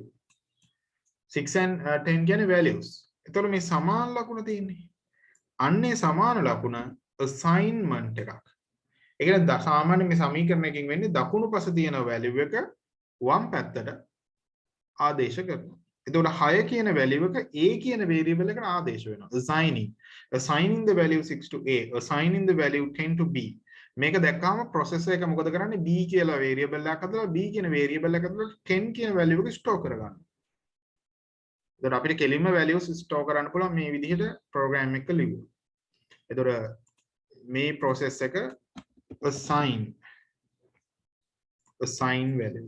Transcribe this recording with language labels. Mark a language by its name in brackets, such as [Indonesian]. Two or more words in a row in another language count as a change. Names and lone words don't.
[Sinhala] 6 and 10 කියන්නේ values. එතකොට මේ සමාන ලකුණ තියෙන්නේ. අන්නේ සමාන ලකුණ assignment එකක්. ඒ කියන්නේ සාමාන්‍ය මේ සමීකරණයකින් වෙන්නේ දකුණු පස තියෙන value එක වම් පැත්තට ආදේශ කරනවා. එතකොට 6 කියන value එක a කියන variable එකට ආදේශ වෙනවා. [English] Assigning the value 6 to a, assigning the value 10 to b. [Sinhala] මේක දැක්කාම processor එක මොකද කරන්නේ? b කියලා variable එකක් හදලා b කියන variable එක ඇතුළට 10 කියන value එක store කරගන්නවා. එතකොට අපිට කෙලින්ම values store කරන්න පුළුවන් මේ විදිහට program එක ලියුවා. එතකොට මේ process එක [English] assign values.